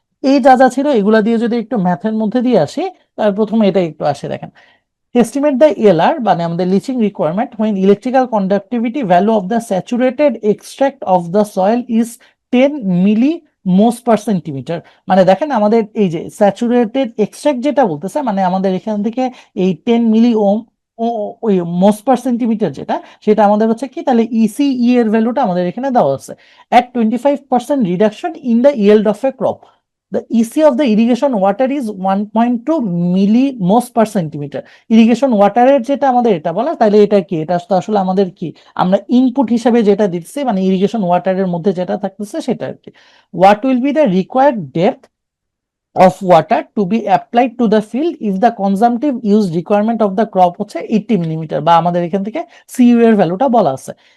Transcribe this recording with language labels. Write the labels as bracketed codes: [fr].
[bn] এই যা যা ছিল এগুলা দিয়ে যদি একটু ম্যাথের মধ্যে দিয়ে আসি, তার প্রথমে এটা একটু আসে দেখেন, [en] estimate the ELR [bn] মানে আমাদের lynching requirement [en] when electrical conductivity value of the saturated extract of the soil is [bn] 10 milli মোস per centimetre. মানে দেখেন আমাদের এই যে স্যাচুরেটেড এক্সট্রাক্ট যেটা বলতেছে, মানে আমাদের এখান থেকে এই 10 মিলি ওম ওই মোস পার সেন্টিমিটার যেটা, সেটা আমাদের হচ্ছে কি, তাহলে ইসিই এর ভ্যালুটা আমাদের এখানে দেওয়া আছে [en] at 25% reduction in the yield of a crop. The EC of the irrigation water is 1.2 millimhos per centimetre. [bn] Irrigation ওয়াটারের যেটা আমাদের এটা বলা, তাহলে এটা কি, এটা তো আসলে আমাদের কি, আমরা ইনপুট হিসাবে যেটা দিচ্ছি মানে ইরিগেশন ওয়াটারের মধ্যে যেটা থাকতেছে সেটা আর কি। [en] what will be the required depth of water to be applied to the field if the consumptive use requirement of the crop [bn] হচ্ছে 80 মিলিমিটার, বা আমাদের এখান থেকে সিইউ এর ভ্যালুটা বলা আছে।